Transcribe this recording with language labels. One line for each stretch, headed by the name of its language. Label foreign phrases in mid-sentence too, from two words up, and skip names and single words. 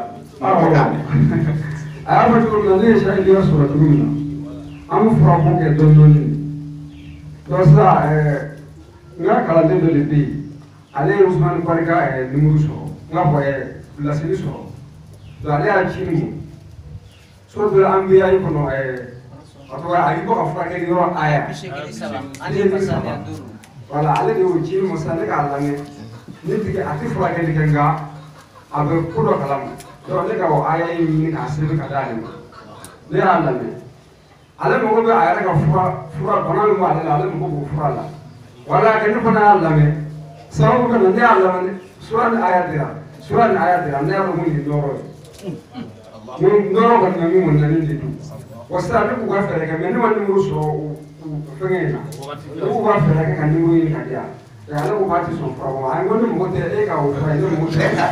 Bambara: a y'a fɔ cogo min na ne ye sahibiya sɔrɔ cogo min na an bɛ furako kɛ dɔɔni dɔɔni donc sisan n ka kalanden dɔ de bɛ yen ale ye Usumani Barika nimuru sɔrɔ n ka fɔ laseli sɔrɔ donc ale y'a ci min
Arabic: سورة الأنبياء
Bambara: yi kɔnɔ a tɔgɔ a y'i bɔ ka furakɛli yɔrɔ aya voilà ale de y'o ci min sisan ne k'a lamɛn ne tigi a tɛ furakɛli kɛ nka a bɛ ko dɔ kalama donc ne ka o aya in ɲini k'a sɛbɛn ka d'ale ma ne y'a lamɛn ale mago bɛ a yɛrɛ ka fura bana min b'ale la ale mago b'o fura la wala kɛ ne fana y'a lamɛn sababu ka na ne y'a lamɛn sura ni aya dira ne y'a dɔn mun ye nɔrɔ ye nɔrɔ kɔni bɛ min kɔni na ne de don wa sisan ne k'u ka fɛɛrɛ kɛ mɛ ne ma nimoro sɔrɔ o fɛngɛ in na ne k'u ka fɛɛrɛ kɛ ka nimoro ɲini ka di yan ale ko k'a tɛ sɔn fura ma a ko ne mago tɛ e ka o fura ye ne mago tɛ